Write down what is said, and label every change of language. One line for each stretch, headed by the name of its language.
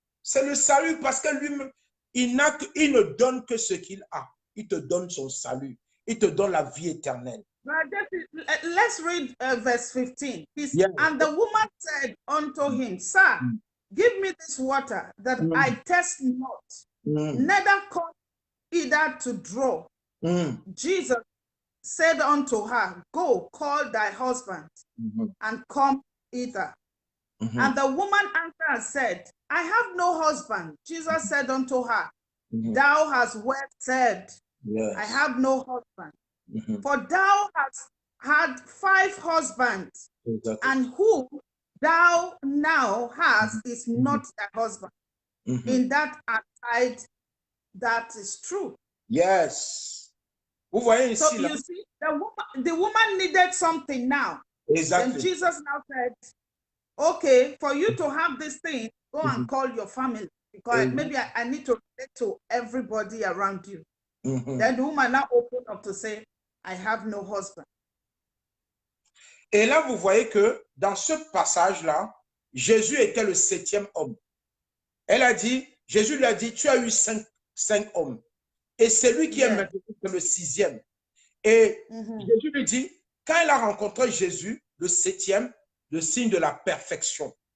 French: C'est le salut parce que lui, il ne donne que ce qu'il a. Il te donne son salut. Il te donne la vie éternelle.
English: Let's read verse 15. And the woman said unto him, Sir, give me this water that I thirst not, neither come either to draw. Jesus said unto her, Go, call thy husband, and come hither. And the woman answered and said, I have no husband. Jesus said unto her, Thou hast well said, I have no husband. For thou hast had 5 husbands, and who thou now hast is not thy husband. In that aside, that is true.
French: Yes. Vous voyez ici,
English: so you see, the woman needed something now. Exactly. And Jesus now said, okay, for you to have this thing, go and call your family, because maybe I need to relate to everybody around you. Then the woman now opened up to say, I have no husband.
French: Et là, vous voyez que dans ce passage-là, Jésus était le 7e homme. Jésus lui a dit, tu as eu 5 hommes. Et celui qui est maintenant, c'est le 6e. Et Jésus lui dit, quand il a rencontré Jésus, le 7e, le signe de la perfection.